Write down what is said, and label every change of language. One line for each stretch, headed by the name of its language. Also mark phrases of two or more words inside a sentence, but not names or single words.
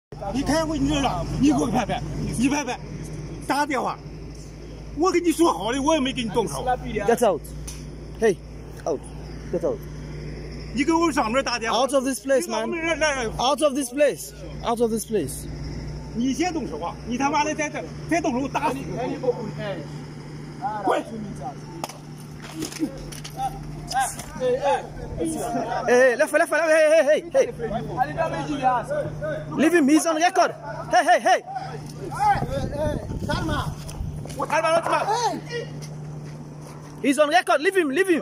Chinese: 你开会你这样，你给我拍拍，你拍拍，打电话。我跟你说好的，我也没给你动手。
English: Get out. Hey, out. Get out.
Chinese: 你给我上面打电话。
English: Out of this place, man. Out of this place. Out of this place.
Chinese: 你先动手啊！你他妈的再动手打死你！滚！
English: Hey, left, hey. Leave him, he's on record. Hey. Calma. He's on record, leave him.